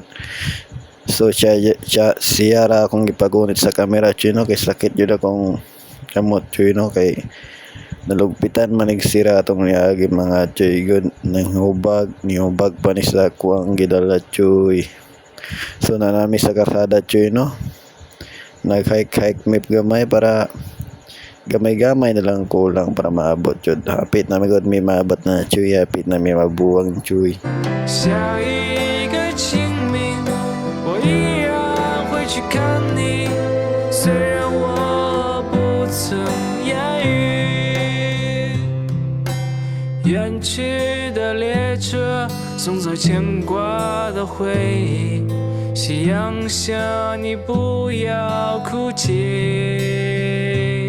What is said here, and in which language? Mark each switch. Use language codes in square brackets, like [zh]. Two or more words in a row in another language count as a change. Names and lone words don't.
[ceb] So siya ra akong gipagunit sa camera choy no kay sakit jud akong kamot choy no kay nalugpitan manig sira atong niagi mga choy good nihubag pa ni sa kuang gidala choy. So nanami sa karsada choy no nag-hike mip gamay para gamay na lang kulang para maabot jud. Hapit na magod may maabot na choy, hapit na may mabuwang choy. [zh] 下一个清明，我依然会去看你，虽然我不曾言语。远去的列车送走牵挂的回忆，夕阳下你不要哭泣。